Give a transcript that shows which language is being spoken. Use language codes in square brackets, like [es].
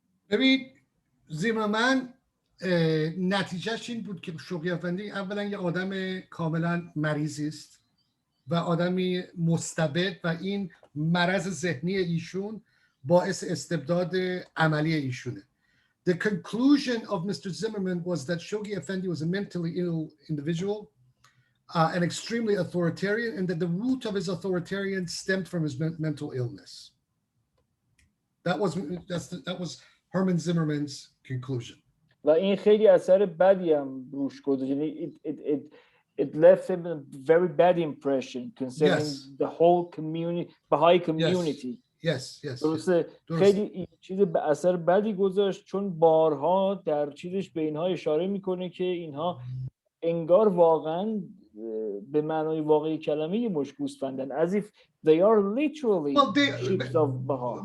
[fa] ببین زیمرمن نتیجهش این بود که شوقی افندی اولا یه آدم کاملا مریضی است و آدمی مستبد و این مرض ذهنی ایشون باعث استبداد عملی ایشونه. [en] The conclusion of Mr. Zimmerman was that Shoghi Effendi was a mentally ill individual and extremely authoritarian, and that the root of his authoritarian stemmed from his mental illness. That was Herman Zimmerman's conclusion. [fa] و این خیلی اثر بدی هم روش گذاشت. [en] یعنی it left him a very bad impression concerning the whole community, Baha'i community. Yes. [fa] درسته. خیلی چیز به اثر بدی گذاشت، چون بارها در چیزش به اینها اشاره میکنه که اینها انگار واقعا به معنای واقعی کلمه مشت گوسفندن، [en] as if they are literally ships of Baha.